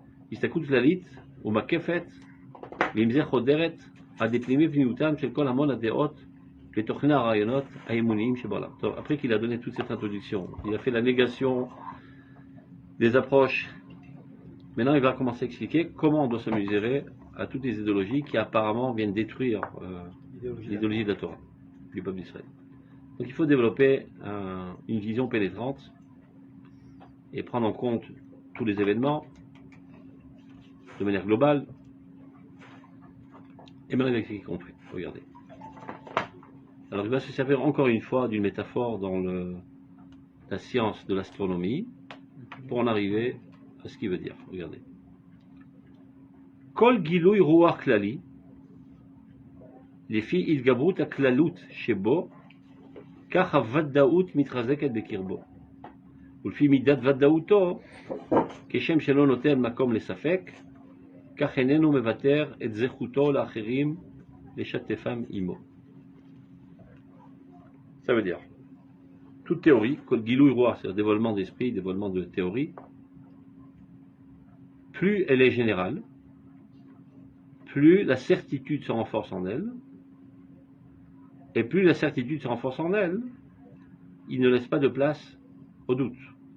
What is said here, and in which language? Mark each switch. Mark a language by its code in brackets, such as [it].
[he] Istaklut Lalit, ומקפת, ועם זה חודרת עד לפנימי פניותם של כל המון הדעות לתוכנה הרעיונות האמוניים שבעולם. [fr] טוב, après qu'il a donné toute cette introduction, il a fait la négation des approches. Maintenant, il va commencer à expliquer comment on doit se mesurer à toutes les idéologies qui apparemment viennent détruire l'idéologie de la Torah, du peuple d'Israël. Donc il faut développer une vision pénétrante et prendre en compte tous les événements de manière globale. Et maintenant, il va expliquer compris. Regardez. Alors, il va se servir encore une fois d'une métaphore dans la science de l'astronomie pour en arriver à ce qu'il veut dire. [he] Regardez. Kol gilui ruach klali, les filles ilgabrut aklalut shebo, כך הוודאות מתחזקת בקרבו. ולפי מידת ודאותו, כשם שלא נותן מקום לספק, כך איננו מוותר את זכותו לאחרים לשתפם עמו. [fr] Ça veut dire, toute théorie, גילוי רוח, c'est-à-dire dévoilement d'esprit, dévoilement de théorie, plus elle est générale, plus la certitude se renforce en elle, et plus la certitude se renforce en elle, il ne laisse pas de place au doute.